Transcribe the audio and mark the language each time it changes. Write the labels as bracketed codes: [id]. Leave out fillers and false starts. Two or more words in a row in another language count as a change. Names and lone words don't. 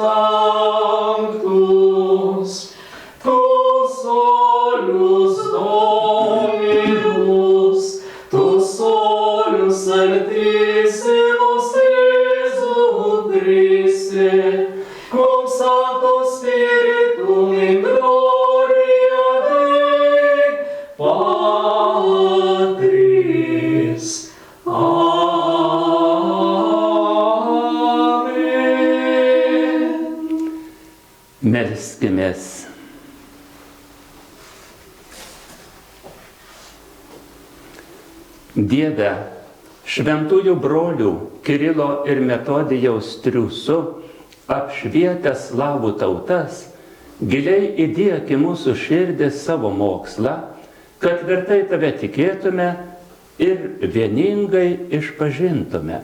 [la] sanctus, tu solus Dominus, tu solus Altissimus Iesu Christe, cum Sancto Spiritum in gloria Dei Patris. Amen. [lt] Melskimės. Dieve, šventųjų brolių Kirilo ir Metodijaus triūsu apšvietęs slavų tautas, giliai įdėk į mūsų širdį savo mokslą, kad tvirtai tave tikėtume ir vieningai išpažintume.